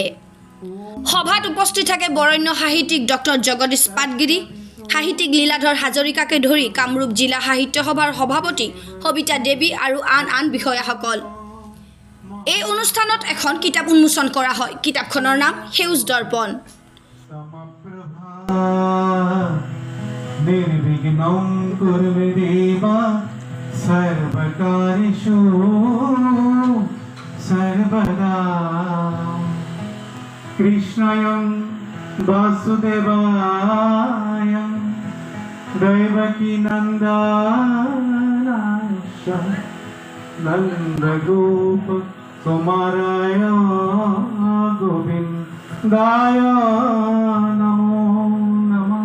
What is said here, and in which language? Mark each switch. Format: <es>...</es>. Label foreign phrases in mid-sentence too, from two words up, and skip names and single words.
<as>সভাত উপস্থিত থাকে বৰেণ্য সাহিত্যিক ডক্টৰ জগদীশ পাটগিৰি, সাহিত্যিক লীলাধৰ হাজৰিকাকে ধৰি কামৰূপ জিলা সাহিত্য সভাৰ সভাপতি সবিতা দেৱী আৰু আন বিষয়াসকল। এই অনুষ্ঠানত এখন কিতাপ উন্মোচন কৰা হয়। কিতাপখনৰ নাম সেউজ দৰ্পণ।</as> <sa>निर्विघ्नं कुरु देवा सर्वकार्येषु सर्वदा। कृष्णायं वासुदेवाय दैवकी नन्दाय नन्दगोप कुमाराय गोविन्दाय नमो नमः।</sa>